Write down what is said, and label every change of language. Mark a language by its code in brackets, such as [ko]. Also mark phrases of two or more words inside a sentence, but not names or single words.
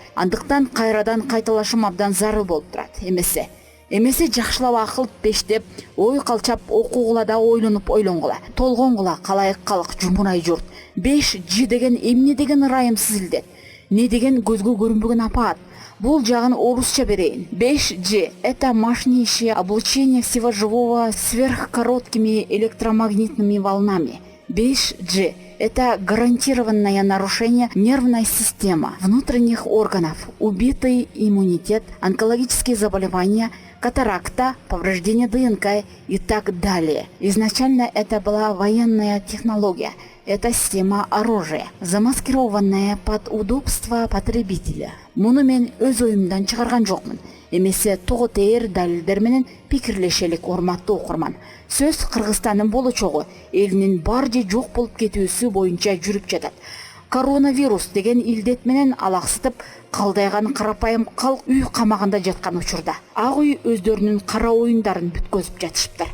[ky] Андыктан кайрадан кайталашым абдан зарыл болуп турат. Эмесе жакшылап акыл пештеп, ой калчап, окугула да ойлонуп ойлонгула. Толгонгула калайык калык жумурай журт. 5G деген эмне деген ырайымсыз илдет. Не деген көзгө көрүнбөгөн апаат. Бул жагын орусча берейин. [ru] 5G – это мощнейшее облучение всего живого сверхкороткими электромагнитными волнами. 5G – это гарантированное нарушение нервной системы, внутренних органов, убитый иммунитет, онкологические заболевания, катаракта, повреждение ДНК и так далее. Изначально это была военная технология. Это система оружия, замаскированная под удобство потребителя. [ky] Муну мен өз оюмдан чыгарган жокмун. Эмесе того тээр далилдер менен пикирлешелик, урматтуу окурман. Сөз Кыргызстандын болочогу, элинин бар же жок болуп кетүүсү боюнча жүрүп жатат. Коронавирус деген илдет менен алаксытып калдайган карапайым калк үй камагында жаткан учурда ак үй өздөрүнүн кара оюндарын бүткөзүп жатышыптыр.